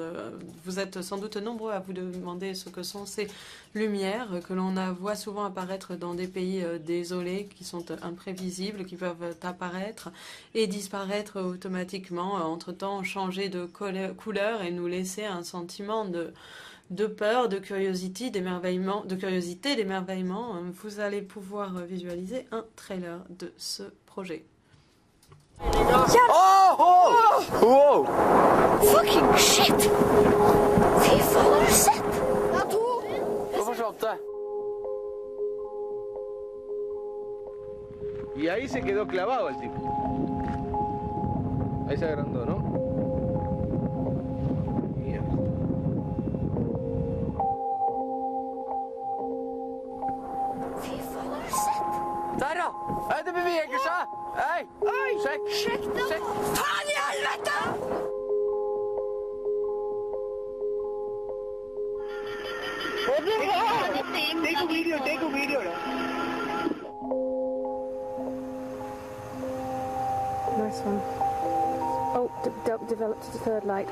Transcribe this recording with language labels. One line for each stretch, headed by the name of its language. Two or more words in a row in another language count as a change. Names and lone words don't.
French: Vous êtes sans doute nombreux à vous demander ce que sont ces lumières que l'on voit souvent apparaître dans des pays désolés, qui sont imprévisibles, qui peuvent apparaître et disparaître automatiquement, entre-temps changer de couleur et nous laisser un sentiment de peur, de curiosité, d'émerveillement. Vous allez pouvoir visualiser un trailer de ce projet.
English: Oh! Wow! Fucking shit!
Swedish: Fy fan, har du sett? Då försökte.
Spanish: Y ahí se quedó clavado el tipo. Ahí se agrandó, ¿no?
Swedish: Där då! Nej, det beväger sig! Nej! Check! Fan i helvete!
English: Take a video. Nice one. Oh, developed to third light.